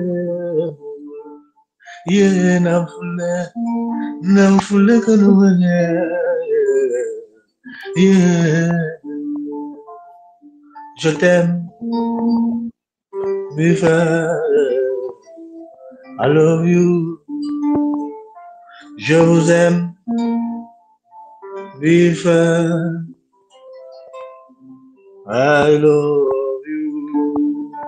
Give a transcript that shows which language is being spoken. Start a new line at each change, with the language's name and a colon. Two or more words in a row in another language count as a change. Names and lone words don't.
Bemba: Yeah, namfule kaluwe. Yeah,
French: je t'aime,
English: Bifa, I love you.
French: Je vous aime,
English: Bifa, I love you.